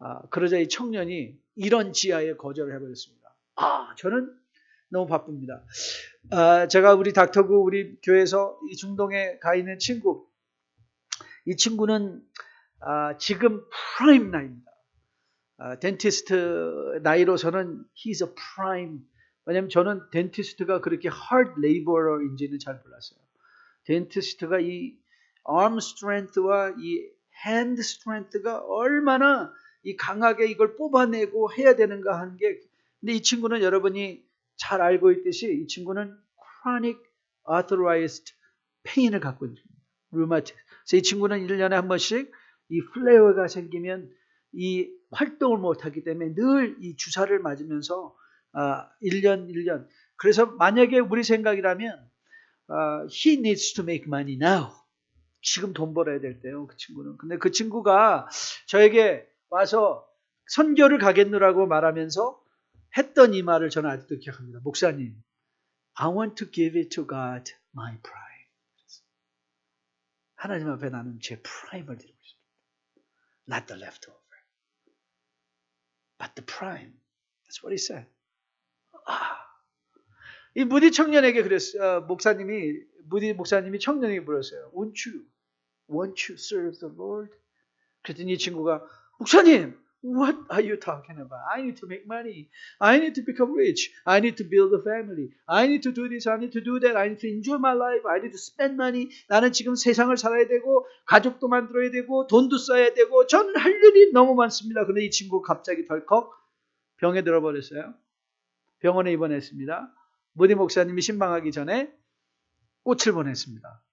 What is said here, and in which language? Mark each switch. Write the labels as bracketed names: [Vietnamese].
[Korean] 그러자 이 청년이 이런 지하에 거절을 해버렸습니다. 저는 너무 바쁩니다. 제가 우리 닥터구 우리 교회에서 이 중동에 가 있는 친구, 이 친구는 지금 프라임 나이입니다. 덴티스트 나이로서는 [English] he's a prime. [Korean] 왜냐하면 저는 덴티스트가 그렇게 hard laborer인지는 잘 몰랐어요. 덴티스트가 이 arm strength와 이 hand strength가 얼마나 이 강하게 이걸 뽑아내고 해야 되는가 하는 게 근데 이 친구는 여러분이 잘 알고 있듯이 이 친구는 [English] chronic authorized pain [Korean] 을 갖고 있습니다. 류마티스. 그래서 이 친구는 1년에 한 번씩 이 플레어가 생기면 이 활동을 못하기 때문에 늘 이 주사를 맞으면서 1년 그래서 만약에 우리 생각이라면 [English] he needs to make money now. [Korean] 지금 돈 벌어야 될 때요. 그 친구는. 근데 그 친구가 저에게 와서 선교를 가겠노라고 말하면서 했던 이 말을 저는 아직도 기억합니다. 목사님, [English] I want to give it to God, my prime. [Korean] 하나님 앞에 나는 제 프라임을 드리고 싶습니다. [English] Not the leftover, but the prime. That's what he said. [Korean] 이 무디 청년에게 그랬어요. 무디 목사님이 청년에게 물었어요. [English] Want you serve the Lord? [Korean] 그랬더니 이 친구가 목사님, [English] what are you talking about? I need to make money. I need to become rich. I need to build a family. I need to do this. I need to do that. I need to enjoy my life. I need to spend money. [Korean] 나는 지금 세상을 살아야 되고 가족도 만들어야 되고 돈도 써야 되고 저는 할 일이 너무 많습니다. 그런데 이 친구 갑자기 덜컥 병에 들어버렸어요. 병원에 입원했습니다. 무디 목사님이 신방하기 전에 꽃을 보냈습니다.